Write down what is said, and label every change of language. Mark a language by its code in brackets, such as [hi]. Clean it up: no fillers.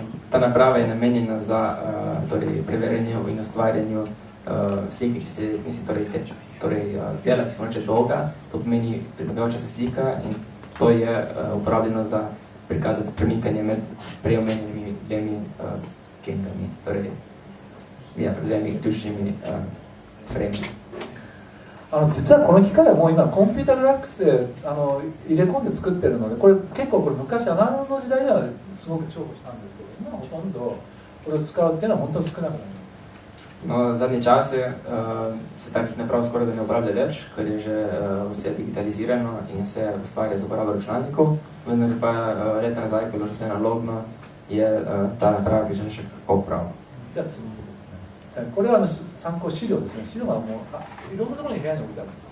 [sl] Ta naprava je namenjena za torej, preverjanju in ustvarjanju slike, ki se, mislim, dela, ki se reče dolga, to pomeni premikajoča se slika in to je uporabljeno za prikazati premikanje med preomenjenimi dvemi gengami, torej pred dvemi ključnimi frame. [ja] 実はこの機械はもう今コンピュータグラフィックスで入れ込んで作ってるので、これ結構昔アナログの時代にはすごく重宝したんですけど、今はほとんどこれを使うっていうのは本当に少なくなります。 [sl] No, zadnje čase se takih naprav skoraj da ne uporablja več, ker je že vse digitalizirano in se ustvarja z uporabo računalnikov, vendar pa leta nazaj, ko je bilo vse analogno, je ta naprava prišla še kako prav. [ja] じゃあ次ですね。これは参考資料ですね。資料がもういろんなところに部屋に置いてある。